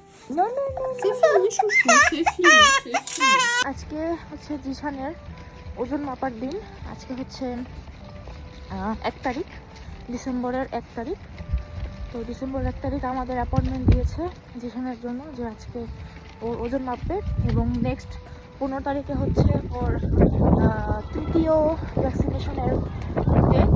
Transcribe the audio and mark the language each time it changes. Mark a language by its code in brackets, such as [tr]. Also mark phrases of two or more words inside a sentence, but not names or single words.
[fr] Non, non, non, C'est fini, chouchou, c'est fini, c'est fini. [bn] আজকে হচ্ছে জিশানের ওজন মাপার দিন। আজকে হচ্ছে 1 তারিখ, ডিসেম্বরের 1 তারিখ। তো ডিসেম্বর 1 তারিখ আমাদের অ্যাপয়েন্টমেন্ট দিয়েছে জিশানের জন্য যে আজকে ওর ওজন মাপবে এবং নেক্সট 15 তারিখে হচ্ছে ওর তৃতীয় [en] vaccination date.